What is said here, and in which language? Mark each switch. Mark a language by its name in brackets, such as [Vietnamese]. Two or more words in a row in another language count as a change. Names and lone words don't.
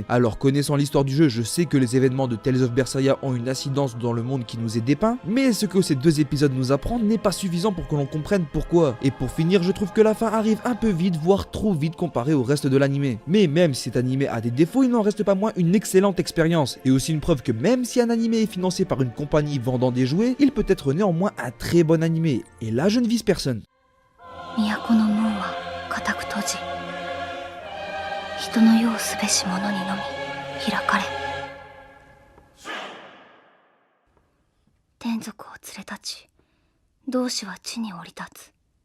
[French] Alors connaissant l'histoire du jeu, je sais que les événements de Tales of Berseria ont une incidence dans le monde qui nous est dépeint, mais ce que ces 2 épisodes nous apprennent n'est pas suffisant pour que l'on comprenne pourquoi. Et pour finir, je trouve que la fin arrive un peu vite, voire trop vite comparé au reste de l'animé. Mais même si cet animé a des défauts, il n'en reste pas moins une excellente expérience, et aussi une preuve que même si un animé est financé par une compagnie vendant des jouets, il peut être néanmoins un très bon animé. Et là, je ne vise personne. [Japanese] 都の門は固く閉じ、人の世をすべし者にのみ開かれ、天族を連れ立ち、同志は地に降り立つ。